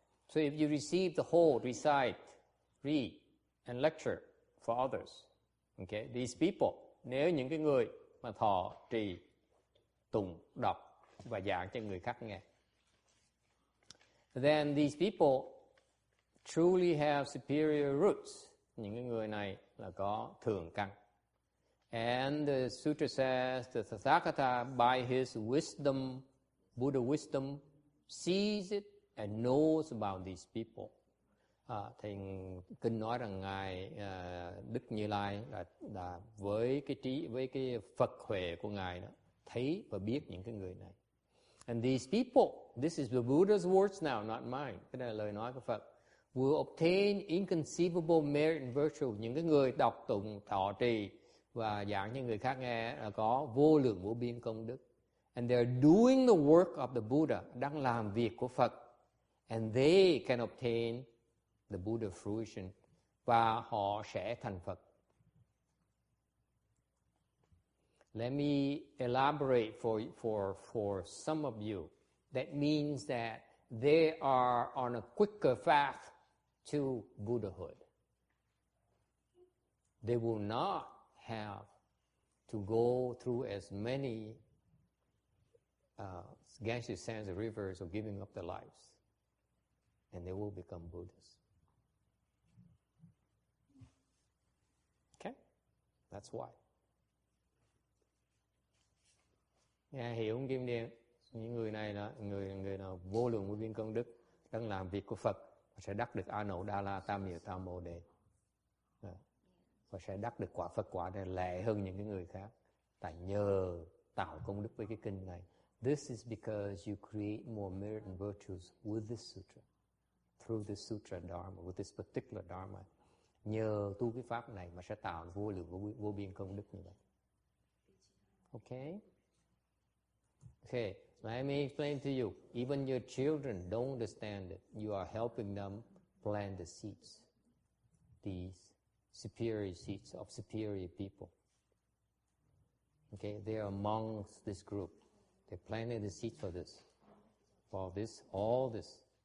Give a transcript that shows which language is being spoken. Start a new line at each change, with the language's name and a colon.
English: So if you receive the whole, recite, read, and lecture for others, okay, these people,
Vietnamese: nếu những cái người mà thọ, trì, tụng, đọc và giảng cho người khác nghe,
English: then these people truly have superior roots.
Vietnamese: Những cái người này là có thượng căn.
English: And the sutra says the Tathagata, by his wisdom, Buddha wisdom, sees it and knows about these people.
Vietnamese: Thì kinh nói rằng ngài Đức Như Lai là với cái Phật huệ của ngài đó, thấy và biết những cái người này.
English: And these people, this is the Buddha's words now, not mine.
Vietnamese: Cái này là lời nói của Phật.
English: Will obtain inconceivable merit and virtue.
Vietnamese: Những cái người đọc tụng, thọ trì và giảng cho người khác nghe là có vô lượng vô biên công đức.
English: And they're doing the work of the Buddha,
Vietnamese: đang làm việc của Phật.
English: And they can obtain the Buddha fruition.
Vietnamese: Và họ sẽ thành Phật.
English: Let me elaborate for some of you. That means that they are on a quicker path to Buddhahood. They will not have to go through as many Ganges, sands, or rivers of giving up their lives. And they will become Buddhas. Okay? That's why.
Vietnamese: Nghe hiểu không Kim Điền? Những người này là người nào vô lượng vô biên công đức, đang làm việc của Phật và sẽ đắc được A Nậu Đa La Tam Miệu Tam Bồ Đề. Và sẽ đắc được quả Phật quả này lẹ hơn những cái người khác. Tại nhờ tạo công đức với cái kinh này.
English: This is because you create more merit and virtues with this sutra. Through this sutra dharma, with this particular dharma.
Vietnamese: Nhờ tu cái pháp này mà sẽ tạo vô lượng vô biên công đức như vậy.
English: Okay? Okay, so let me explain to you. Even your children don't understand it. You are helping them plant the seeds. These superior seeds of superior people. Okay, they are amongst this group. They planted the seeds for this, all this.